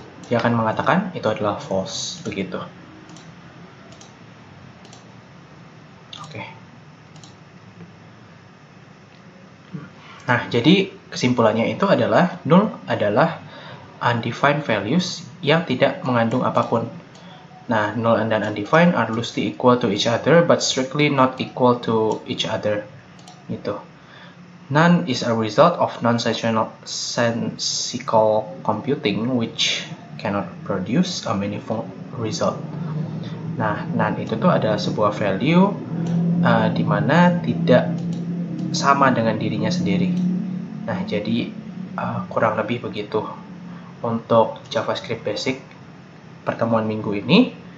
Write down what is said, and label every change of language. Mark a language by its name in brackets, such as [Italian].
[Indonesian] Dia akan mengatakan itu adalah false, begitu. Oke. Nah, jadi kesimpulannya itu adalah null adalah undefined values yang tidak mengandung apapun. Nah, null dan [English] undefined are loosely equal to each other, but strictly not equal to each other. Gitu. None is a result of non-sensical computing which cannot produce a meaningful result. [Indonesian] Nah, none itu tuh adalah sebuah value di mana tidak sama dengan dirinya sendiri. Nah, jadi kurang lebih begitu untuk JavaScript Basic pertemuan minggu ini.